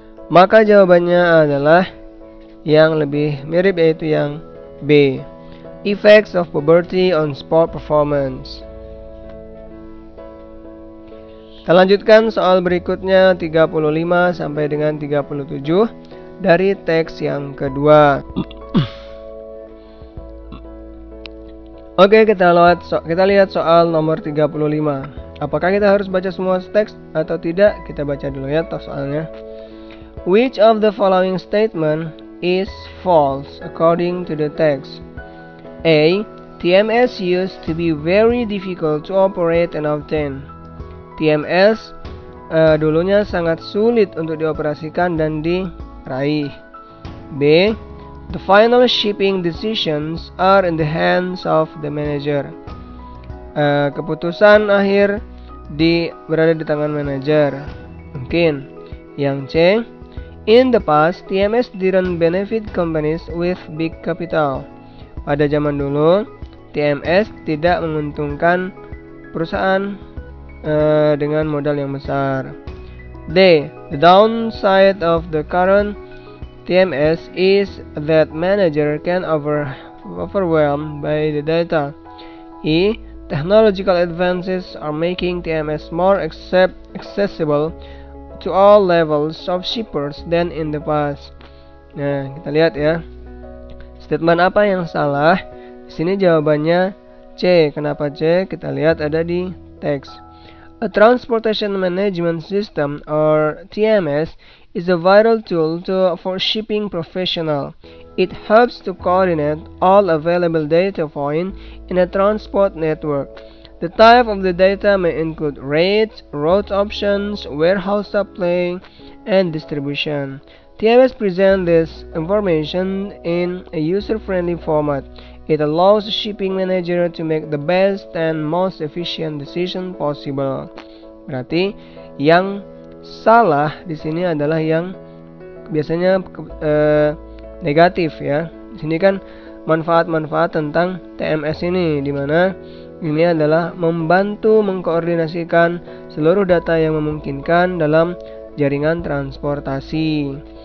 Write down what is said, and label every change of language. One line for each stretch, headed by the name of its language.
Indonesian: Maka jawabannya adalah yang lebih mirip, yaitu yang B.
English: Effects of puberty on sport performance.
Indonesian: Kita lanjutkan soal berikutnya 35 sampai dengan 37 dari teks yang kedua. Oke, kita lihat soal nomor 35. Apakah kita harus baca semua teks atau tidak? Kita baca dulu ya soalnya.
English: Which of the following statement is false according to the text? A. TMS used to be very difficult to operate and obtain.
Indonesian: TMS dulunya sangat sulit untuk dioperasikan dan diraih. B.
English: The final shipping decisions are in the hands of the manager.
Indonesian: Keputusan akhir berada di tangan manajer. Mungkin. Yang C.
English: In the past, TMS didn't benefit companies with big capital.
Indonesian: Pada zaman dulu, TMS tidak menguntungkan perusahaan dengan modal yang besar. D.
English: The downside of the current TMS is that manager can overwhelmed by the data. E. Technological advances are making TMS more accessible to all levels of shippers than in the past.
Indonesian: Nah, kita lihat ya. Statement apa yang salah? Di sini jawabannya C. Kenapa C? Kita lihat ada di teks.
English: A transportation management system, or TMS, is a vital tool for shipping professional. It helps to coordinate all available data points in a transport network. The type of the data may include rates, route options, warehouse supply, and distribution. TMS presents this information in a user-friendly format. It allows the shipping manager to make the best and most efficient decision possible.
Indonesian: Berarti yang salah di sini adalah yang biasanya negatif ya. Di sini kan manfaat-manfaat tentang TMS ini, di mana ini adalah membantu mengkoordinasikan seluruh data yang memungkinkan dalam jaringan transportasi.